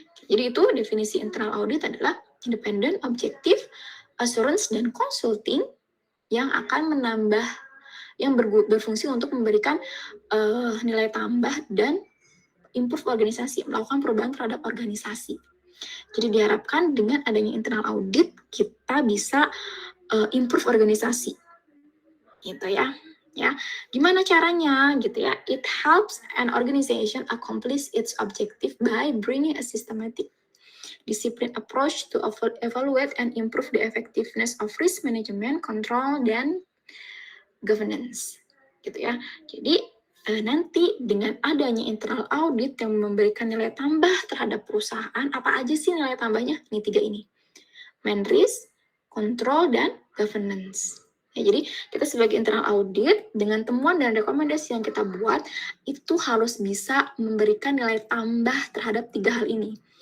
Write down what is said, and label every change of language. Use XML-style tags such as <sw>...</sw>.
<id>Jadi itu definisi internal audit adalah independen, objektif, assurance, dan consulting yang akan menambah, yang berfungsi untuk memberikan nilai tambah dan improve organisasi, melakukan perubahan terhadap organisasi. Jadi diharapkan dengan adanya internal audit, kita bisa improve organisasi. Gitu ya. Ya, gimana caranya gitu ya?</id> <en>It helps an organization accomplish its objective by bringing a systematic disciplined approach to evaluate and improve the effectiveness of risk management, control, dan governance.</en> <id>Gitu ya. Jadi nanti dengan adanya internal audit yang memberikan nilai tambah terhadap perusahaan, apa aja sih nilai tambahnya? Ini 3 ini. Man risk, control, dan governance. Ya, jadi kita sebagai internal audit dengan temuan dan rekomendasi yang kita buat itu harus bisa memberikan nilai tambah terhadap 3 hal ini.</id>